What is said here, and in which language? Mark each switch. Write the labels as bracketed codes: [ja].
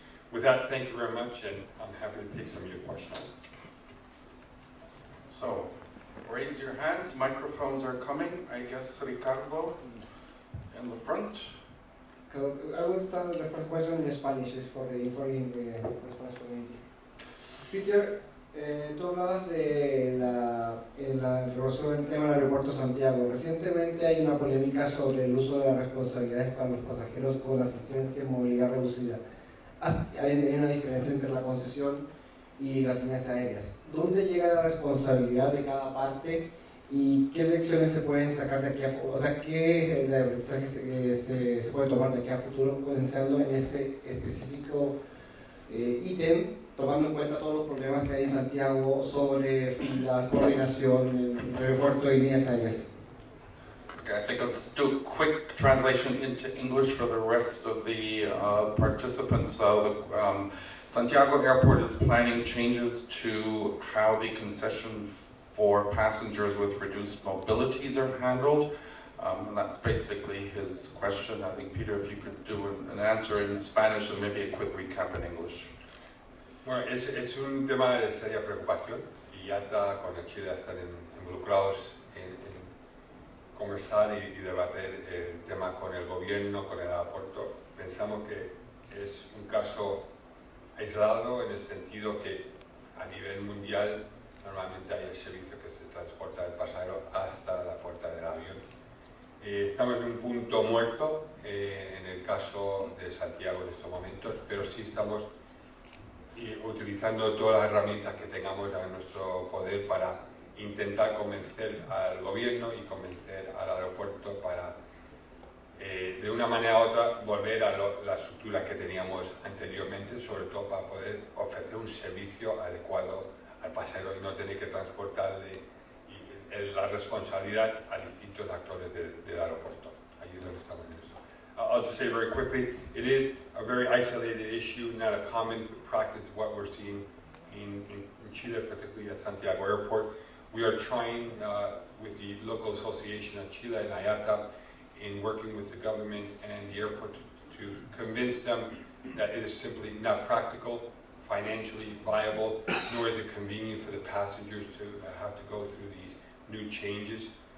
[en] With that, thank you very much, and I'm happy to take some of your questions. So, raise your hands, microphones are coming. I guess Ricardo in the front. I will start with the first question in Spanish, is for the informing the response community. [es] Peter, tú hablabas de la resolución del tema del aeropuerto Santiago. Recientemente hay una polémica sobre el uso de las responsabilidades para los pasajeros con asistencia en movilidad reducida. Hay una diferencia entre la concesión y las líneas aéreas. ¿Dónde llega la responsabilidad de cada parte y qué lecciones se pueden sacar de aquí a futuro? O sea, ¿qué el aprendizaje se puede tomar de aquí a futuro pensando en ese específico ítem, tomando en cuenta todos los problemas que hay en Santiago sobre filas, coordinación entre aeropuerto y líneas aéreas? [en] Okay, I think I'll just do a quick translation into English for the rest of the participants. So Santiago Airport is planning changes to how the concession for passengers with reduced mobilities are handled. And that's basically his question. I think, Peter, if you could do an answer in Spanish and maybe a quick recap in English. [es] Bueno, es un tema de seria preocupación y IATA con Chile están involucrados conversar y debatir el tema con el gobierno, con el aeropuerto. Pensamos que es un caso aislado en el sentido que a nivel mundial normalmente hay el servicio que se transporta el pasajero hasta la puerta del avión. Estamos en un punto muerto en el caso de Santiago en estos momentos, pero sí estamos utilizando todas las herramientas que tengamos a nuestro poder para intentar convencer al gobierno y convencer al aeropuerto para, de una manera u otra, volver a la estructura que teníamos anteriormente, sobre todo para poder ofrecer un servicio adecuado al pasajero y no tener que transportarle la responsabilidad a distintos actores del aeropuerto. Ahí es donde estamos en eso. [en] I'll just say very quickly, it is a very isolated issue, not a common practice of what we're seeing in Chile, particularly at Santiago Airport. We are trying with the local association of Chile and IATA in working with the government and the airport to convince them that it is simply not practical, financially viable, nor is it convenient for the passengers to have to go through these new changes.